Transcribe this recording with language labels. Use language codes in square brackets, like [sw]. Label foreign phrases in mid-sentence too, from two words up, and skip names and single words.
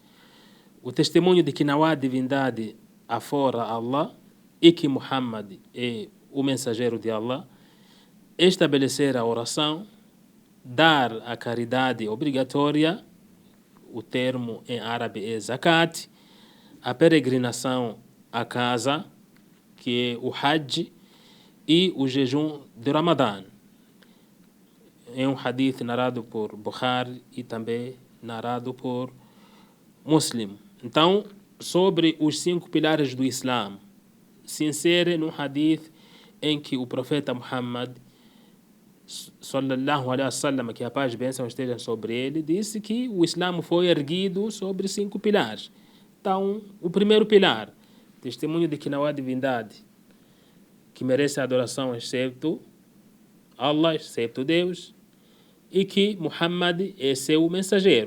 [pt] O testemunho de que não há divindade afora Allah e que Muhammad é o mensageiro de Allah, estabelecer a oração, dar a caridade obrigatória, o termo em árabe é zakat, a peregrinação à casa, que é o Hajj, e o jejum de Ramadã. É um hadith narrado por Bukhari e também narrado por Muslim. Então, sobre os 5 pilares do Islã, se insere num hadith em que o profeta Muhammad [ar] صلى الله عليه وسلم, [pt] que a paz e bênção estejam sobre ele, disse que o Islã foi erguido sobre 5 pilares. Então, o primeiro pilar, testemunho de que não há divindade que merece a adoração excepto Allah, excepto Deus, e que Muhammad é seu mensageiro.